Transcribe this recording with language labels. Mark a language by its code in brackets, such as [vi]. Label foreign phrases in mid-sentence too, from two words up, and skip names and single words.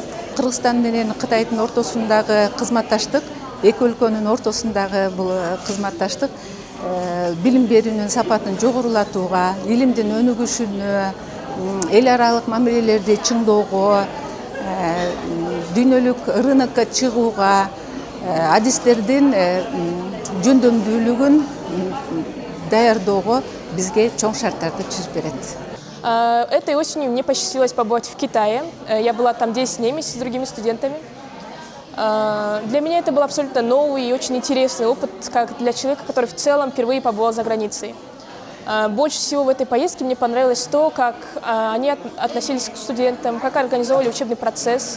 [ky] Кыргызстан менен Кытайдын ортосундагы кызматташтык, эки өлкөнүн ортосундагы бул кызматташтык билим берүүнүн сапатын жогорулатууга, илимдин өнүгүшүнө, эл аралык мамилелерди чыңдоого, дүйнөлүк рынокко чыгууга, адистердин жөндөмдүүлүгүн даярдоого бизге чоң шарттарды түзүп берет. [ru] Этой осенью мне посчастливилось побывать в Китае. Я была там 10 дней вместе с другими студентами. Для меня это был абсолютно новый и очень интересный опыт, как для человека, который в целом впервые побывал за границей. Больше всего в этой поездке мне понравилось то, как они относились к студентам, как организовали учебный процесс.